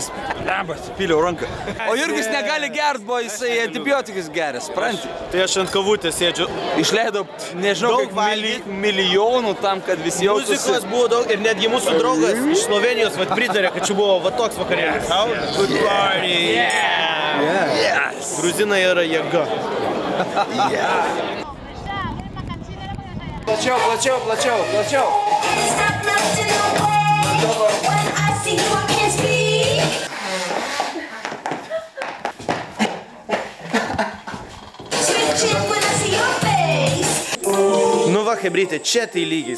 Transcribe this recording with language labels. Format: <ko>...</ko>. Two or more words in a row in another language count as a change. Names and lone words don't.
<lt>Lemba, supyliau ranką. O Jurgis negali gert, buvo jisai antibiotikus geras, supranti? Tai aš ant kavutės sėdžiu. Išleidau, nežinau, kiek milijonų tam, kad visi jaustųsi. Muzikos buvo daug ir netgi mūsų draugas iš Slovenijos pritarė, kad čia buvo va toks vakarėlis.</lt> <en>Good party! Yeah!</en> <lt>Gruzinai yra jėga. Plačiau. Nu va, Chebrytė, čia tai lygis.</lt>